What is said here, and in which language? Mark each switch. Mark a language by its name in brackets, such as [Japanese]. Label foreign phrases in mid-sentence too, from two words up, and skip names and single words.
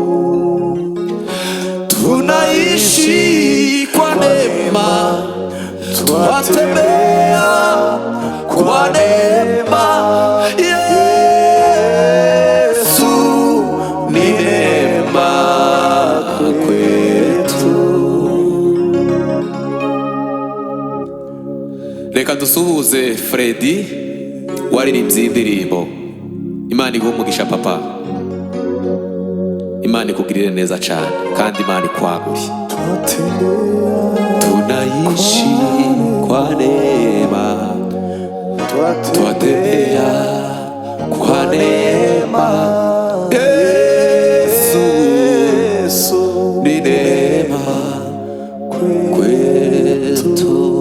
[Swahili] tunaishi kwa neema twatembea kwa neema Yesu ni neema kwetu [Kinyarwanda] reka dusuhuze Fredy waririmbye indirimbo Imana iguhe umugisha papa Imana ikugirire neza cyane kandi Imana ikwagure. [Swahili] Tunaishi kwa neema, twatembea kwa neema. Yesu ni neema kwetu.